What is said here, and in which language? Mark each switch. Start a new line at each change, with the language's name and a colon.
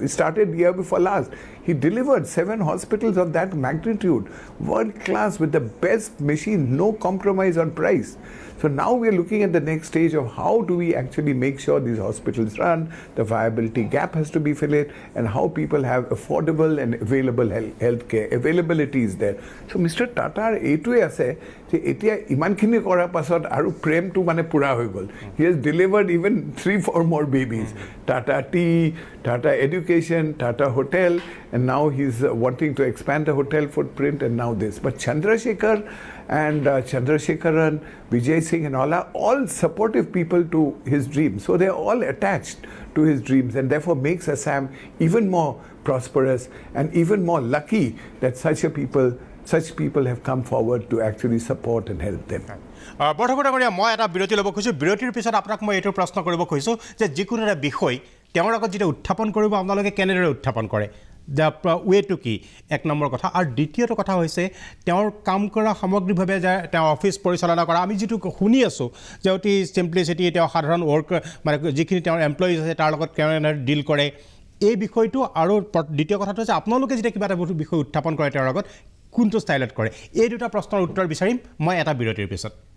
English: He started year before last. He delivered 7 hospitals of that magnitude, world class with the best machine, no compromise on price. So now we are looking at the next stage of how do we actually make sure these hospitals run, the viability gap has to be filled, and how people have affordable and available health care. Availability is there. So Mr.
Assamese: Tatar এইটোৱে আছে যে এতিয়া ইমানখিনি কৰাৰ পাছত আৰু প্ৰেমটো মানে পুৰা হৈ গ'ল.
English: He has delivered even 3-4 more babies. Tata Tea, Tata Education, Tata Hotel, and now he's wanting to expand the hotel footprint, and now this. But Chandrasekhar and Chandrasekharan, Vijay Singh and all are all supportive people to his dreams. So they're all attached to his dreams, and therefore makes Assam even more prosperous and even more lucky that such people have come forward to actually support and help them.
Assamese: বৰ্তমান মই এটা বিৰতি ল'ব খুজিছোঁ বিৰতিৰ পিছত আপোনাক মই এইটো প্ৰশ্ন কৰিব খুজিছোঁ যে যিকোনো এটা বিষয় তেওঁৰ আগত যেতিয়া উত্থাপন কৰিব আপোনালোকে কেনেদৰে উত্থাপন কৰে দ্য ৱেটো কি এক নম্বৰ কথা আৰু দ্বিতীয়টো কথা হৈছে তেওঁৰ কাম কৰা সামগ্ৰিকভাৱে যে তেওঁ অফিচ পৰিচালনা কৰা আমি যিটো শুনি আছোঁ যে অতি চিম্পলিচিটি তেওঁ সাধাৰণ ৱৰ্ক মানে যিখিনি তেওঁৰ এমপ্লয়িজ আছে তাৰ লগত কেনেদৰে ডিল কৰে এই বিষয়টো আৰু দ্বিতীয় কথাটো হৈছে আপোনালোকে যেতিয়া কিবা এটা বিষয় উত্থাপন কৰে তেওঁৰ আগত কোনটো ষ্টাইলত কৰে এই দুটা প্ৰশ্নৰ উত্তৰ বিচাৰিম মই এটা বিৰতিৰ পিছত